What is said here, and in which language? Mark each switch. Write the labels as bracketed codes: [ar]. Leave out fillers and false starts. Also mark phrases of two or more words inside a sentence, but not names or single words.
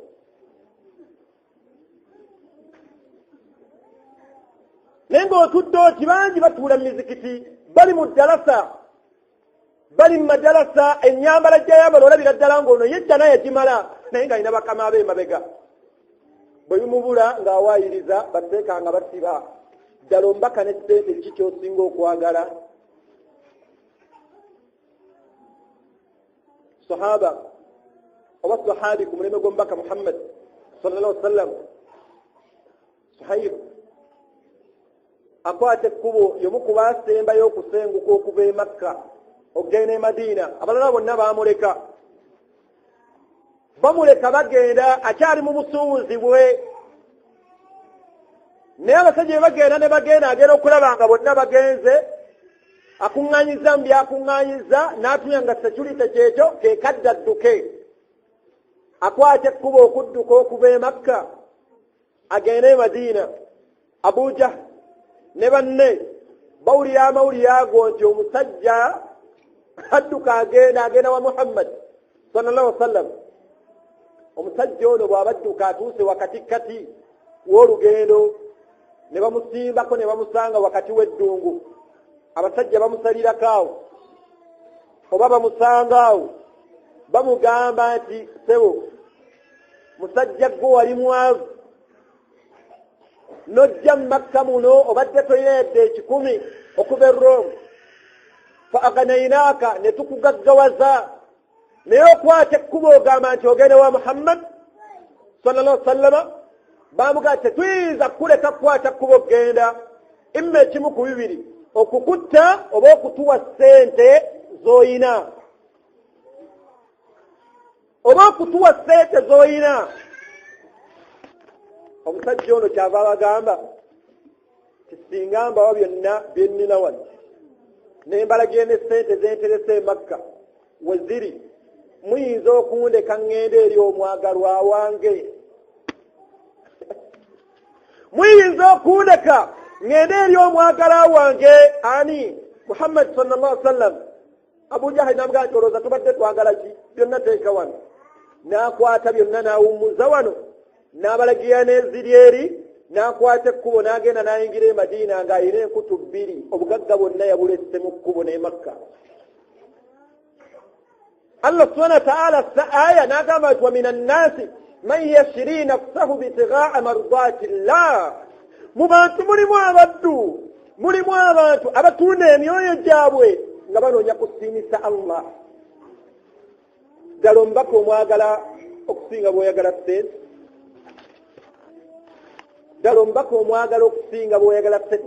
[lg] Naye ng'otudde oti bangi batuula mu mizikiti bali mu ddalasa, bali mu madalasa, ennyambala gy'ayambala olabira ddala ng'ono yedda naye yagimala naye ng'alina bakama abe emabega. Bwe bimubula ng'awaayiriza bateeka nga basiba. Ddala omubaka ne ssente kiki ky'osinga okwagala? Sahaba oba sahabi ku mulembe gw'omubaka Muhammad [ar] صلى الله عليه وسلم, [lg] Suhaib akwata ekkubo y'omu ku baasembayo okusenguka okuva e Makka okugenda e Madiina. Abalala bonna bamuleka bagenda, akyali mu busuubuzi bwe. Naye abasajja be bagenda agenda okulaba nga bonna bagenze, akuŋŋaanyiza mu byakuŋŋaanyiza, n'atumya nga security kyekyo kekadde adduke. Akwata ekkubo okudduka okuva e Makka agenda e Madiina. Abu Jahl ne banne bawulira amawulire ago nti omusajja adduka agenda wa Muhammad [ar] صلى الله عليه وسلم. [lg] Omusajja ono bw'abadduka atuuse wakatikkati w'olugendo, ne bamusimbako ne bamusanga wakati w'eddungu. Abasajja bamusalirako awo oba bamusanga awo, bamugamba nti sebo, musajja gwe wali mwavu, n'ojja mu Makka muno obadde toyeredde 10 okuva e Rome, fa aganayinaaka, ne tukugaggawaza, naye okwata ekkubo ogamba nti ogende wa Muhammad [ar] صلى الله عليه وسلم. [lg] Bamugamba tetuyinza kuleka kukwata ekkubo genda, imma ekimu ku bibiri, okukutta oba okutuwa ssente z'oyina, oba okutuwa ssente z'oyina. Omusajja ono kyava abagamba ti singa mbawa byonna bye nnina wano ne mbalagira ne ssente zenterese e Makka we ziri, muyinza okundeka ŋŋende eri omwagalwa wange. Muyinza okundeka ŋŋende eri omwagala wange ani? [ar] محمد صلى الله عليه وسلم. [lg] Abu Jahl n'amugamba nti olowooza tubadde twagala ki? Byonna teeka wano. N'akwata byonna n'awummuza wano, n'abalagira n'eziri eri, n'akwata ekkubo n'agenda n'ayingira e Madiina ng'ayina enkutu 2, obugagga bwonna yabulesse mu kkubo n'e Makka. [ar] الله سبحانه وتعالى [lg] aya n'agamba nti [ar] ومن الناس من يشري نفسه ابتغاء مرضات الله. [lg] Mu bantu mulimu abaddu, mulimu abantu abatunda emyoyo gyabwe nga banoonya kusiimisa Allah. Ddala omubaka omwagala okusinga bw'oyagala ssente, ddala omubaka omwagala okusinga bw'oyagala ssente.